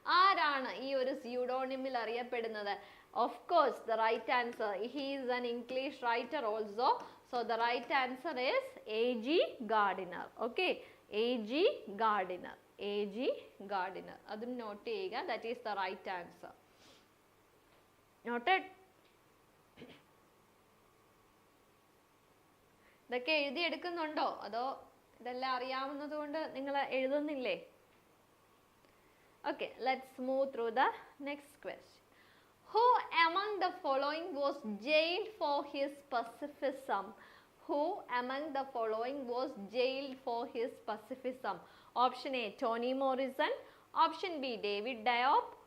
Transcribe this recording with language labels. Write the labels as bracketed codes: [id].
[ml] ആരാണ് ഈ ഒരു pseudonymiൽ അറിയപ്പെടുന്നത്? [en] Of course, the right answer, he is an English writer also. So the right answer is A.G. Gardiner. Okay, A.G. Gardiner. A.G. Gardiner. [ml] അതും not ചെയ്യുക. [en] That is the right answer. Noted? [ml] ഇതൊക്കെ എഴുതിയെടുക്കുന്നുണ്ടോ അതോ ഇതെല്ലാം അറിയാവുന്നത് കൊണ്ട് നിങ്ങൾ എഴുതുന്നില്ലേ? [en] Okay, let's move through the next question. Who among the following was jailed for his pacifism? Who among the following was jailed for his pacifism? Option A, Toni Morrison. Option B, David Diop.